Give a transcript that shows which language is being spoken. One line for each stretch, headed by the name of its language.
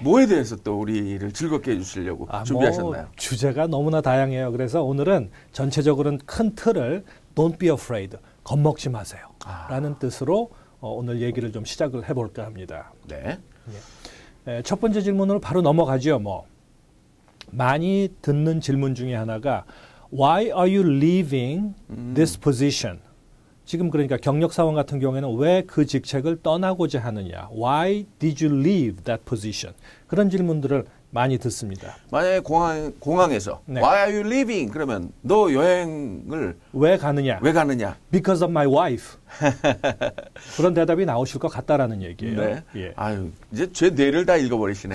Korean: 뭐에 대해서 또 우리를 즐겁게 해주시려고 준비하셨나요? 주제가 너무나 다양해요. 그래서 오늘은 전체적으로는 큰 틀을
English: Don't be afraid,
Korean: 겁먹지 마세요 라는 뜻으로 오늘 얘기를 좀 시작을 해볼까 합니다. 네. 첫 번째 질문으로 바로 넘어가죠. 많이 듣는 질문 중에 하나가
English: Why are you leaving this position?
Korean: 지금 그러니까 경력사원 같은 경우에는 왜 그 직책을 떠나고자 하느냐?
English: Why did you leave that position?
Korean: 그런 질문들을 많이 듣습니다. 만약에 공항에서 네.
English: Why are you leaving?
Korean: 그러면 너 여행을 왜 가느냐? 왜 가느냐?
English: Because of my wife.
Korean: 그런 대답이 나오실 것 같다라는 얘기예요. 네. 예. 아유, 이제 제 뇌를 다 읽어버리시네.